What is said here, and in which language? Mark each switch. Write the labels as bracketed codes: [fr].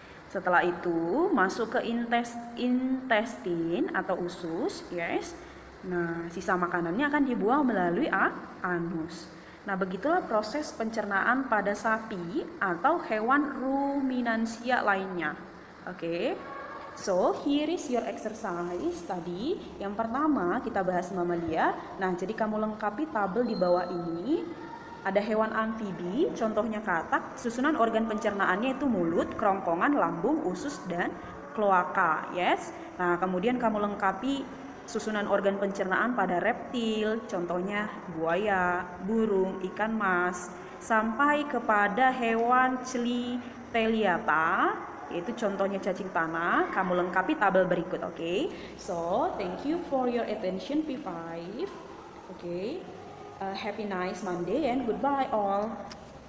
[id] Setelah itu masuk ke intestin atau usus, yes. Nah, sisa makanannya akan dibuang melalui anus. Nah, begitulah proses pencernaan pada sapi atau hewan ruminansia lainnya. Oke. [en] So, here is your exercise [id] tadi. Yang pertama kita bahas mamalia. Nah, jadi kamu lengkapi tabel di bawah ini. Ada hewan amfibi, contohnya katak. Susunan organ pencernaannya itu mulut, kerongkongan, lambung, usus, dan kloaka. Yes. Nah, kemudian kamu lengkapi susunan organ pencernaan pada reptil, contohnya buaya, burung, ikan mas, sampai kepada hewan Clyteliata, yaitu contohnya cacing tanah. Kamu lengkapi tabel berikut, okay? [en] So, thank you for your attention P5. Okay. Happy nice Monday and goodbye all.